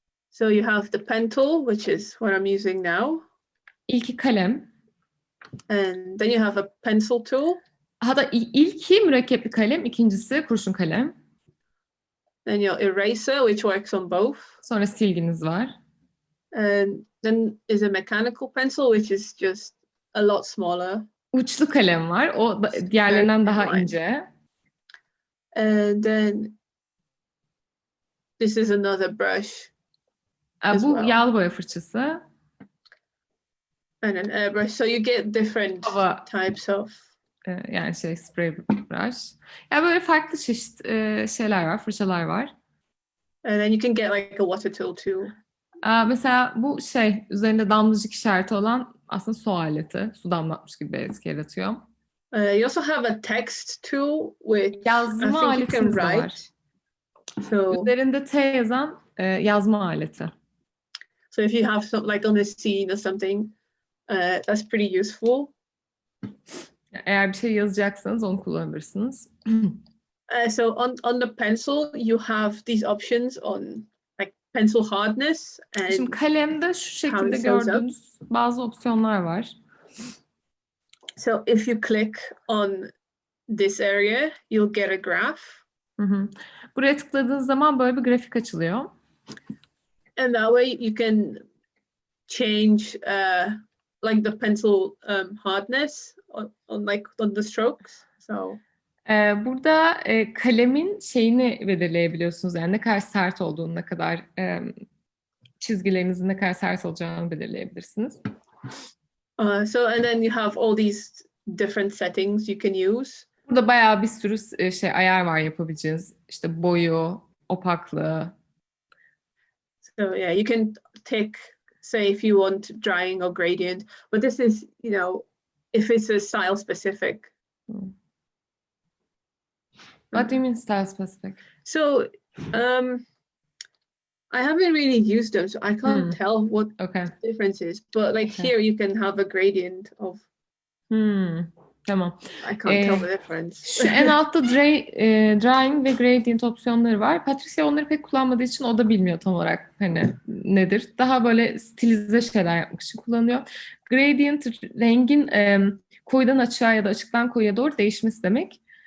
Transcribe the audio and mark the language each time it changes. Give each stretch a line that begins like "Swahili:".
English: So you have the pen tool, which is what I'm using now.
Turkish: İlki kalem.
English: And then you have a pencil tool.
Turkish: Hatta ilki mürekkepli kalem, ikincisi kurşun kalem.
English: Then your eraser, which works on both.
Turkish: Sonra silginiz var.
English: And then is a mechanical pencil, which is just a lot smaller.
Turkish: Uçlu kalem var. O diğerlerinden daha ince.
English: And then this is another brush as
Turkish: Bu
English: well.
Turkish: yağlı boya fırçası.
English: And an airbrush. So you get different types of... Yani spray brush.
Turkish: Yani böyle farklı çeşit şeyler var, fırçalar var.
English: And then you can get like a water tool too.
Turkish: Mesela bu üzerinde damlacık işareti olan aslında su aleti. Su damlatmış gibi bir etki yaratıyor.
English: You also have a text tool which
Turkish: yazma
English: I think you can
Turkish: aletimiz de
English: write.
Turkish: var.
English: So,
Turkish: üzerinde T yazan yazma aleti.
English: So if you have some like on a scene or something, that's pretty useful.
Turkish: Eğer bir şey yazacaksanız onu kullanabilirsiniz.
English: So on the pencil, you have these options on like pencil hardness and
Turkish: Şimdi kalemde şu şekilde gördüğünüz bazı opsiyonlar var.
English: So if you click on this area, you'll get a graph.
Turkish: Buraya tıkladığınız zaman böyle bir grafik açılıyor.
English: And that way you can change like the pencil hardness on the strokes. So
Turkish: burada kalemin şeyini belirleyebiliyorsunuz. Yani ne kadar sert olduğunu, ne kadar çizgilerinizin ne kadar sert olacağını belirleyebilirsiniz.
English: So and then you have all these different settings you can use.
Turkish: Burada bayağı bir sürü ayar var yapabileceğiniz. İşte boyu, opaklığı.
English: So yeah, you can take, say if you want drying or gradient, but this is, if it's a style specific. What do you mean style specific? So I haven't really used them, so I can't tell what the difference is. But like here, you can have a gradient of.
Turkish: Tamam.
English: I can't tell the difference.
Turkish: Şu en altta drawing ve gradient opsiyonları var. Patryja onları pek kullanmadığı için o da bilmiyor tam olarak nedir. Daha böyle stilize şeyler yapmak için kullanıyor. Gradient rengin koyudan açığa ya da açıktan koyuya doğru değişmesi demek.